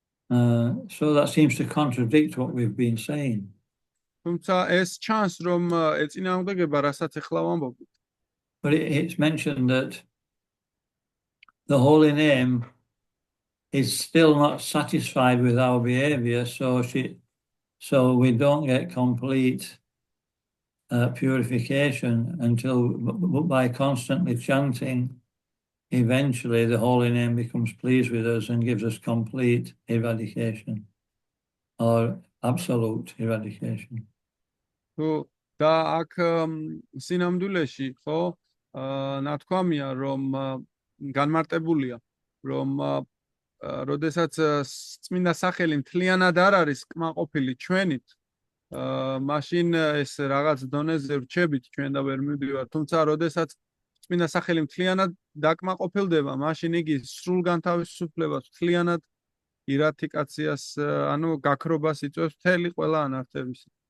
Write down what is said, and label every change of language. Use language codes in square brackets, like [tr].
[en] So that seems to contradict what we've been saying. [ka] თუმცა ეს ჩანს, რომ ეწინააღმდეგება, რასაც ახლა ვამბობთ. [en] But it's mentioned that the holy name is still not satisfied with our behavior, so we don't get complete purification until by constantly chanting, eventually the holy name becomes pleased with us and gives us complete eradication or absolute eradication. [ka] და აქ სინამდვილეში ხო ნათქვამია, რომ განმარტებულია, რომ როდესაც წმინდა სახელი მთლიანად არ არის კმაყოფილი ჩვენით, მაშინ ეს რაღაც დონეზე რჩებით ჩვენ და ვერ მივდივართ, თუმცა როდესაც წმინდა სახელი მთლიანად დაკმაყოფილდება, მაშინ იგი სრულ განთავისუფლებას, მთლიანად ირადიკაციას, ანუ გაქრობას იწვევს მთელი ყველა ანართების.